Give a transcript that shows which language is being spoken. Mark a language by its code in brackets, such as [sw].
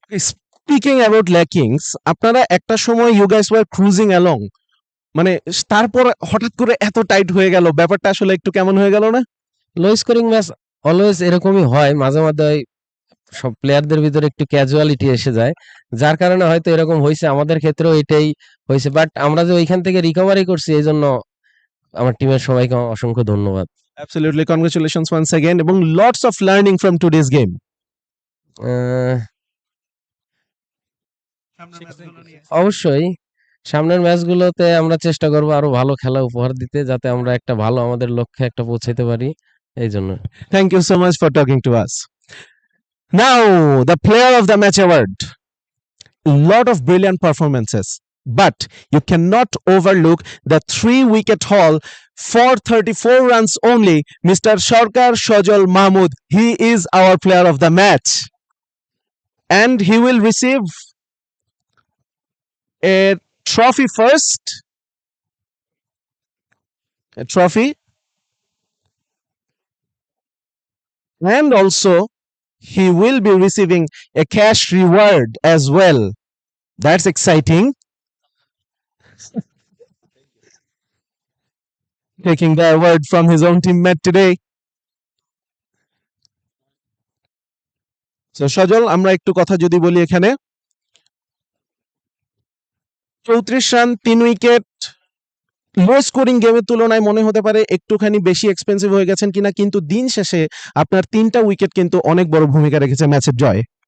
[en] speaking about lackings, [bn] আপনারা একটা সময় [en] you guys were cruising along, [bn] মানে তারপর হঠাৎ করে এত টাইট হয়ে গেল, ব্যাপারটা আসলে একটু কেমন হয়ে গেল না? লো স্কোরিং ম্যাচ অলওয়েজ এরকমই হয়, মাঝে মাঝে সব প্লেয়ারদের ভিতরে একটু ক্যাজুয়ালিটি এসে যায়, যার কারণে হয়তো এরকম হয়েছে। আমাদের ক্ষেত্রেও এটাই হয়েছে, বাট আমরা যে ওইখান থেকে রিকভারি করছি, এই জন্য আমার টিমের সবাইকে অসংখ্য ধন্যবাদ। [en] Absolutely, congratulations once again [bn] এবং [en] lots of learning from today's game. [bn] অবশ্যই সামনের ম্যাচগুলোতে আমরা চেষ্টা করবো আরো ভালো খেলা উপহার দিতে, যাতে আমরা একটা ভালো আমাদের লক্ষ্যে একটা পৌঁছাতে পারি, এই জন্য। [en] Thank you so much for talking to us. Now, the player of the match award. Lot of brilliant performances, but you cannot overlook the 3-wicket haul, 434 runs only, Mr. Sarkar Shojal Mahmood. He is our player of the match. And he will receive a trophy first. A trophy. And also, he will be receiving a cash reward as well. That's exciting. Taking the award from his own teammate today. [bn] So সজল, আমরা একটু কথা যদি বলি এখানে, 34 run 3 wicket, low scoring গেমের তুলনায় মনে হতে পারে একটুখানি বেশি এক্সপেন্সিভ হয়ে গেছেন কিনা, কিন্তু দিন শেষে আপনার 3টা উইকেট কিন্তু অনেক বড় ভূমিকা রেখেছে ম্যাচের জয়ে।